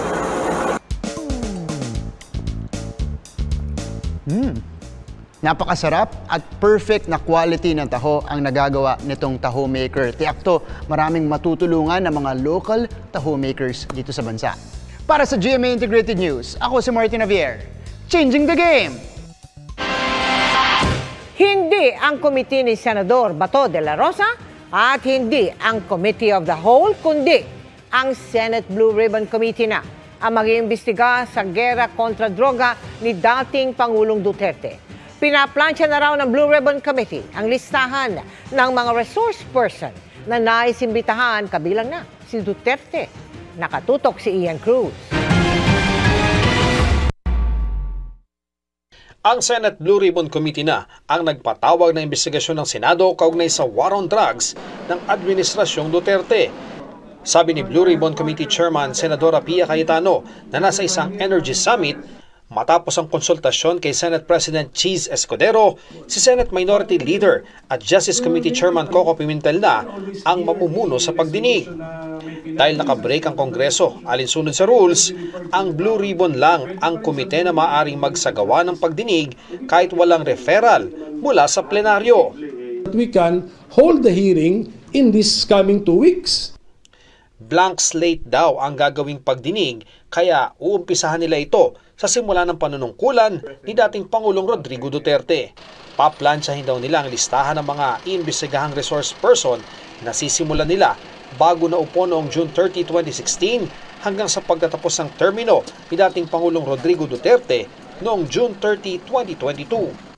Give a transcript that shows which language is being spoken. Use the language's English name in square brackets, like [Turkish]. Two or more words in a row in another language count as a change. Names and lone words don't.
[Filipino] Napakasarap at perfect na quality ng taho ang nagagawa nitong Taho Maker. Tiyak to, maraming matutulungan ng mga [English] local taho makers [Filipino] dito sa bansa. Para sa GMA Integrated News, ako si Martin Javier. [English] Changing the game! [Filipino] Hindi ang komite ni Senador Bato de la Rosa at hindi ang Committee of the Whole, kundi ang Senate Blue Ribbon Committee na ang mag-iimbestiga sa gera kontra droga ni dating Pangulong Duterte. Pinaplansya na raw ng Blue Ribbon Committee ang listahan ng mga [English] resource person [Filipino] na naisimbitahan, kabilang na si Duterte. Nakatutok si Ian Cruz. Ang Senate Blue Ribbon Committee na ang nagpatawag ng imbestigasyon ng Senado kaugnay sa [English] war on drugs [Filipino] ng Administrasyong Duterte. Sabi ni Blue Ribbon Committee Chairman Senadora Pia Cayetano na nasa isang Energy Summit matapos ang konsultasyon kay Senate President Cheese Escudero, si Senate Minority Leader at Justice Committee Chairman Coco Pimentel na ang mamumuno sa pagdinig. Dahil nakabreak ang Kongreso alinsunod sa rules, ang Blue Ribbon lang ang komite na maaaring magsagawa ng pagdinig kahit walang referral mula sa plenaryo. [English] We can hold the hearing in this coming 2 weeks. Blank slate [Filipino] daw ang gagawing pagdinig kaya uumpisahan nila ito sa simula ng panunungkulan ni dating Pangulong Rodrigo Duterte. Paplansyahin daw nila ang listahan ng mga iimbestigahang [English] resource person [Filipino] na sisimulan nila bago na upo noong June 30, 2016 hanggang sa pagtatapos ng termino ni dating Pangulong Rodrigo Duterte noong June 30, 2022.